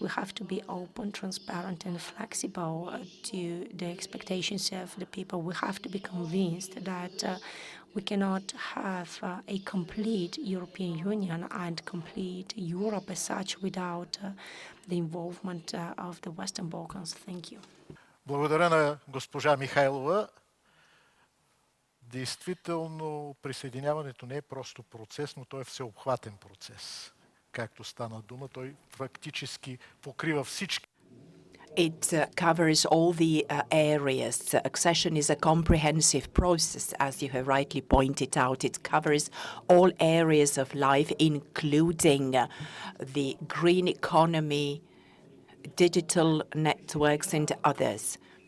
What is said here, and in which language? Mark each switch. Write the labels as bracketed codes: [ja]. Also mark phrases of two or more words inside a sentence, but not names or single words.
[en] We have to be open, transparent, and flexible to the expectations of the people. We have to be convinced that We cannot have a complete European Union and complete Europe as such without the involvement of the Western Balkans. Thank you. [bg] Благодаря на госпожа Михайлова. Действително, присъединяването не е просто процес, но той е всеобхватен процес. Както стана дума, той фактически покрива всички. [en] It covers all the areas. Accession is a comprehensive process, as you have rightly pointed out. It covers all areas of life, including the green economy, digital networks, and others.